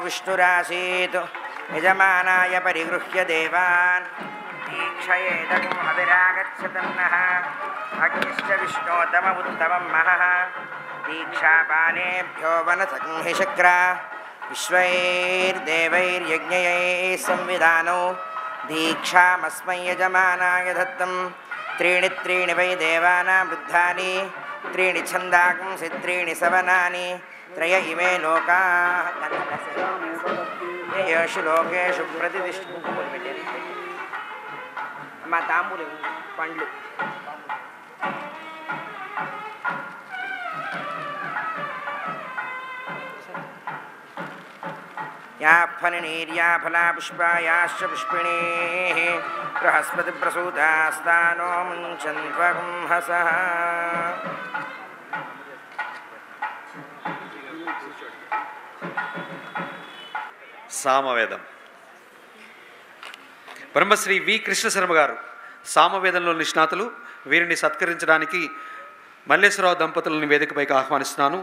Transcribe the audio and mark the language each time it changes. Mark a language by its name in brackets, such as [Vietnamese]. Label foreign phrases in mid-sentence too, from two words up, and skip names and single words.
[Sanskrit] విష్ణురాసీత్ యజమానాయ పరిగృహ్య దేవాన్ దీక్షయేదం అవిరాగచ్చతన్నః అగ్నిశ్చ విష్ణోతమ ఉత్తమం మహః దీక్షాపానేభ్యో వనసంహిశక్ర విశ్వైర్దేవైర్యజ్ఞయైः సంవిధానో దీక్షామస్మై యజమానాయ దత్తం. त्रीणि त्रीणि वै देवानां वृद्धानि त्रीणि छन्दांसि त्रीणि सवनानि त्रय इमे लोकाः येषु लोकेषु प्रतिष्ठिताः. [Telugu] మా తాంబూలు పండ్లు [Sanskrit] या फलनीर्या फलापुष्पायाश्च पुष्पिणीः बृहस्पतिप्रसूतास्तानो मुञ्चन्त्वगुंहसः. [Telugu] సామవేదం. బ్రహ్మశ్రీ వి కృష్ణశర్మ గారు సామవేదంలో నిష్ణాతులు. వీరిని సత్కరించడానికి మల్లేశ్వరరావు దంపతులని వేదికపైకి ఆహ్వానిస్తున్నాను.